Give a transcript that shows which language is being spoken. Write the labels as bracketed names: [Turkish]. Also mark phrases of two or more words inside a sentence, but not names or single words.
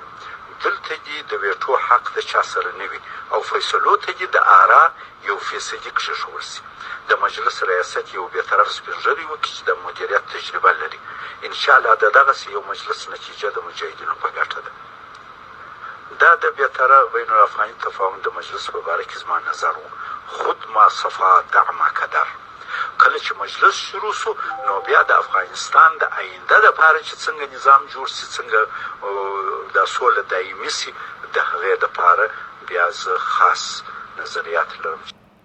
[Pashto] دلته دې د ویټو حق د چا سره نه وي او فیصلو ته دې د آرا یو فیصدي کېښودل سي. د مجلس ریاست یو بېطرف سپین ږیری وکړي چې د مدیریت تجربه لري. انشاءالله د دغسې یو مجلس نتیجه د مجاهدینو په ګټه ده. دا د بېطرف بین الافغاني تفاهم د مجلس په باره کې زما نظر و. [Arabic] خود ما صفا دع ما کدر. [Pashto] کله چې مجلس شروع سو نو بیا د افغانستان د آینده لپاره چې څنګه نظام جوړ سي، څنګه دا سوله دایمي سي، د هغې دپاره بیا زه خاص نظریات لرم.